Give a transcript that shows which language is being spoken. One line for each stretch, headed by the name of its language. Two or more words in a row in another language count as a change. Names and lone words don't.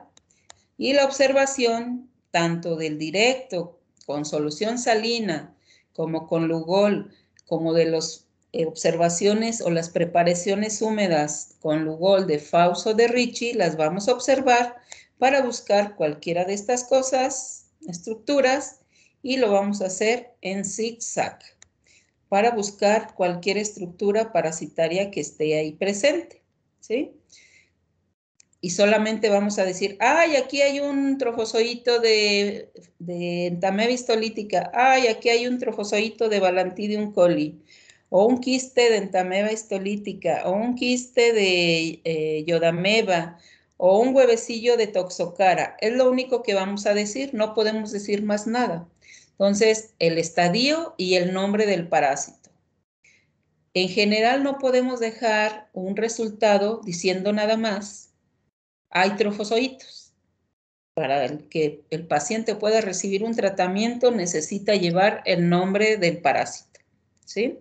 Spanish: Y la observación tanto del directo con solución salina como con Lugol, como de las observaciones o las preparaciones húmedas con Lugol de Faust o de Ricci, las vamos a observar para buscar cualquiera de estas cosas, estructuras, y lo vamos a hacer en zigzag para buscar cualquier estructura parasitaria que esté ahí presente, ¿sí? Y solamente vamos a decir, ay, aquí hay un trofozoito de Entamoeba histolítica, ay, aquí hay un trofozoito de Balantidium coli, o un quiste de Entamoeba histolítica, o un quiste de Yodameba, o un huevecillo de Toxocara. Es lo único que vamos a decir, no podemos decir más nada. Entonces, el estadio y el nombre del parásito. En general, no podemos dejar un resultado diciendo nada más. Hay trofozoitos. Para que el paciente pueda recibir un tratamiento, necesita llevar el nombre del parásito, ¿sí?